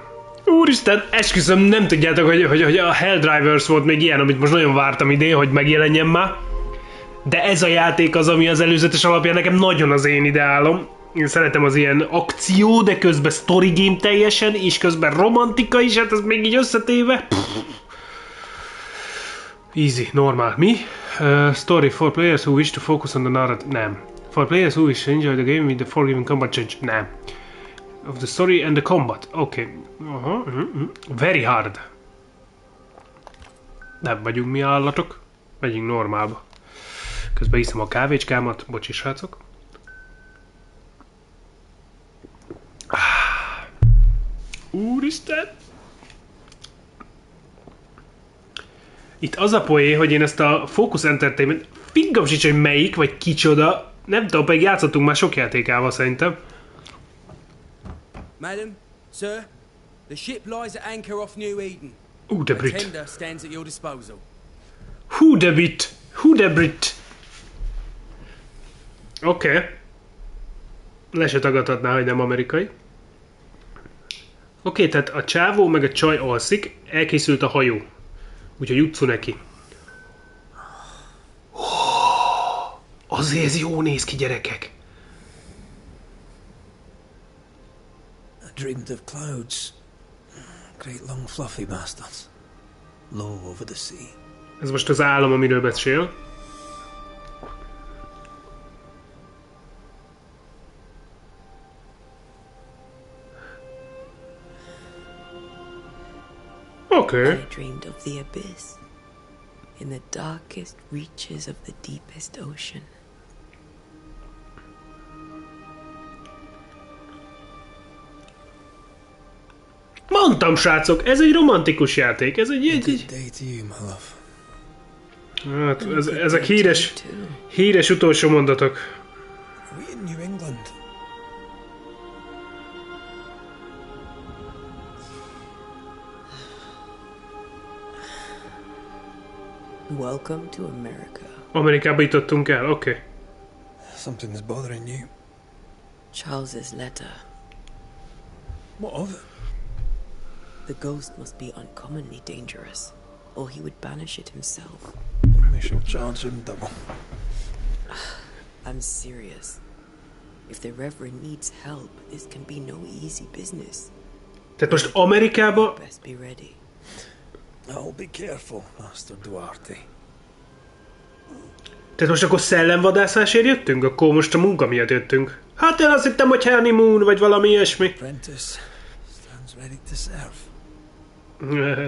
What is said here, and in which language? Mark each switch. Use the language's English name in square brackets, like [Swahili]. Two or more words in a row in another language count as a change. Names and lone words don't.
[Hungarian] Úristen, esküszöm, nem tudjátok, hogy a Helldivers volt még ilyen, amit most nagyon vártam idén, hogy megjelenjen már. De ez a játék az, ami az előzetes alapján nekem nagyon az én ideálom. Én szeretem az ilyen akció, de közben [English] story game [Hungarian] teljesen, és közben romantika is, hát ez még így összetéve. Easy, normál. Mi? [English] Story for players who wish to focus on the narrative. [Hungarian] Nem. [English] For players who wish to enjoy the game with the forgiving combat change. [Hungarian] Nem. [English] Of the story and the combat. Okay. Very hard. [Hungarian] Nem vagyunk mi állatok. Megyünk normálba. Közben iszem a kávécskámat. Bocsi, srácok. Úristen! Itt az a poé, hogy én ezt a Focus Entertainment, figgam sincs, hogy melyik, vagy kicsoda, nem tudom, pedig játszottunk már sok játékával szerintem. [English] Madam, sir, the ship lies at anchor off New Eden. [Hungarian] De [English] The Brit. tender stands at your disposal. [Hungarian] De Brit. De Brit. Oké. Le se tagadhatná, hogy nem amerikai. Oké, tehát a csávó meg a csaj alszik, elkészült a hajó. Úgyhogy utcu neki. Azért ez jó néz ki, gyerekek. [English] I dreamed of clouds. Great long fluffy bastards. Low over the sea. [Hungarian] Ez most az állam, amiről beszél. [English] Okay. I dreamed of the abyss, in the darkest reaches of the deepest ocean. [Hungarian] Mondtam, srácok, ez egy romantikus játék, ez egy... [English] Good day to you, my love. [Hungarian] Hát, ezek híres utolsó mondatok. [English] Are we in New England? Welcome to America. [Hungarian] Amerikába jutottunk el, oké. [English] Okay. Something's bothering you. Charles's letter. What of it? The ghost must be uncommonly dangerous. or he would banish it himself. We shall charge him double. I'm serious. If the Reverend needs help, this can be no easy business. [Hungarian] Tehát most Amerikába... [English] Best be ready. I'll be careful, Master Duarte. [Hungarian] Tehát most akkor szellemvadászásért jöttünk? Akkor most a munka miatt jöttünk. Hát én azt hittem, hogy honeymoon, vagy valami ilyesmi. [English] Apprentice stands ready to serve.